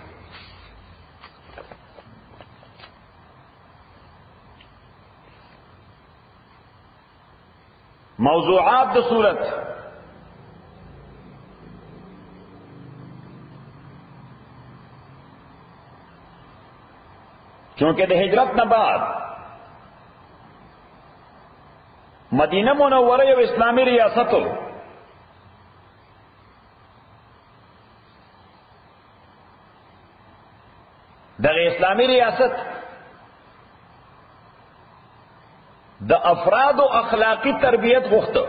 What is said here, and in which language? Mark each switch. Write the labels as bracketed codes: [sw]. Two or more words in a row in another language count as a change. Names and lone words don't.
[ps] موضوعات د صورت چونکہ د ہجرت نہ بعد مدینہ منورہ یو اسلامی ریاست دغه اسلامی ریاست د افراد او اخلاقی تربیت غوښته.